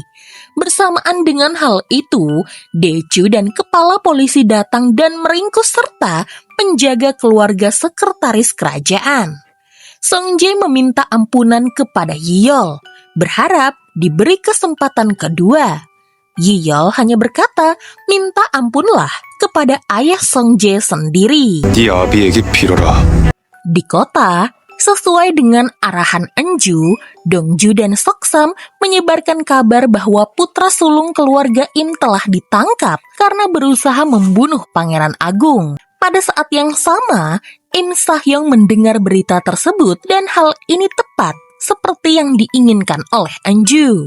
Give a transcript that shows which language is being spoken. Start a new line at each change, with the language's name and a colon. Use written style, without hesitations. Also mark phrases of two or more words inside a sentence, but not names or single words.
Indonesian: Bersamaan dengan hal itu, Daeju dan kepala polisi datang dan meringkus serta penjaga keluarga sekretaris kerajaan. Song Jae meminta ampunan kepada Yiyol, berharap diberi kesempatan kedua. Yiyol hanya berkata, minta ampunlah kepada ayah Song Jae sendiri.
Korean: 네 아비에게 빌어라.
Indonesian: Di kota, sesuai dengan arahan Enju, Dongju dan Soksam menyebarkan kabar bahwa putra sulung keluarga Im telah ditangkap karena berusaha membunuh Pangeran Agung. Pada saat yang sama, Im Sahyong mendengar berita tersebut dan hal ini tepat seperti yang diinginkan oleh Enju.